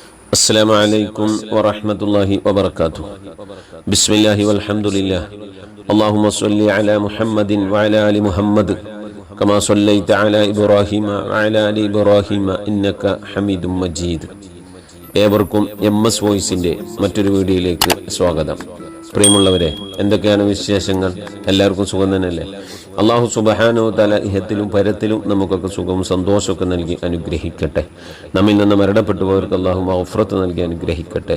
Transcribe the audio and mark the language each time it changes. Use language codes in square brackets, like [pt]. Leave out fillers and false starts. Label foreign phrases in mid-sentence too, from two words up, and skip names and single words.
[ar] السلام عليكم ورحمة الله وبركاته. بسم الله والحمد لله. اللهم صل على محمد وعلى آل محمد كما صليت على إبراهيم وعلى آل إبراهيم إنك حميد مجيد. [ml] ഏവർക്കും MS വോയിസിൻ്റെ മറ്റൊരു വീഡിയോയിലേക്ക് സ്വാഗതം. പ്രിയമുള്ളവരെ, എന്തൊക്കെയാണ് വിശേഷങ്ങൾ? എല്ലാവർക്കും സുഖം തന്നെയല്ലേ? അള്ളാഹു [ar] سبحانه وتعالى [ml] ഇഹത്തിലും പരത്തിലും നമുക്കൊക്കെ സുഖവും സന്തോഷമൊക്കെ നൽകി അനുഗ്രഹിക്കട്ടെ. നമ്മിൽ നിന്ന് മരണപ്പെട്ടു പോയവർക്ക് അള്ളാഹു മഗ്ഫിറത്ത് നൽകി അനുഗ്രഹിക്കട്ടെ.